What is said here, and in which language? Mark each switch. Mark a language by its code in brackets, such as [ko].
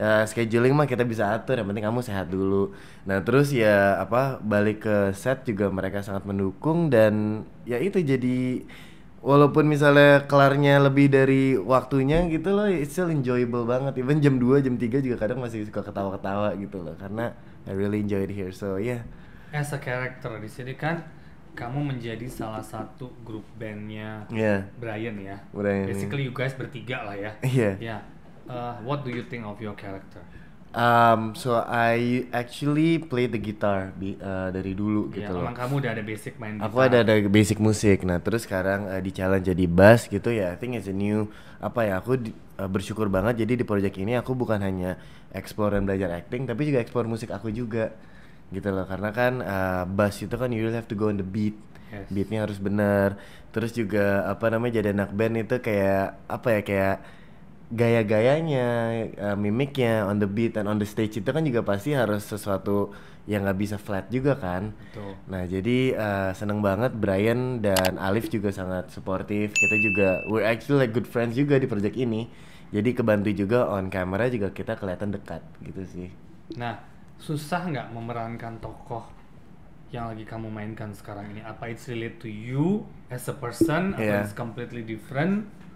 [id] Scheduling mah kita bisa atur, yang penting kamu sehat dulu. Nah terus balik ke set juga mereka sangat mendukung, dan ya itu jadi walaupun misalnya kelarnya lebih dari waktunya gitu loh, [en] it's still enjoyable [id] banget. Even jam 2, jam 3 juga kadang masih suka ketawa-ketawa gitu loh, karena [en] I really enjoy it here. So yeah. As a character [id] di sini kan kamu menjadi salah satu grup bandnya Brian ya. [en] Basically you guys [id] bertiga lah ya. [en] Yeah. What do you think of your character? So I actually play the guitar [id] dari dulu gitu loh. Emang kamu udah ada basic main gitar? Aku ada basic musik. Nah terus sekarang di challenge jadi bass gitu ya. [en] I think it's a new [id] aku bersyukur banget. Jadi di project ini aku bukan hanya explore dan belajar acting, tapi juga explore musik aku juga gitu loh. Karena kan bass itu kan [en] you really have to go on the beat. [id] Beatnya harus benar. Terus juga jadi anak band itu kayak kayak gaya-gayanya, mimiknya [en] on the beat and on the stage [id] itu kan juga pasti harus sesuatu yang nggak bisa flat juga kan. Betul. Nah jadi seneng banget Brian dan Alif juga sangat suportif. Kita juga [en] we're actually like good friends [id] juga di project ini. Jadi kebantu juga [en] on camera [id] juga kita kelihatan dekat gitu sih. Nah susah nggak memerankan tokoh yang lagi kamu mainkan sekarang ini? [en] Apa it's relate to you as a person atau it's completely different?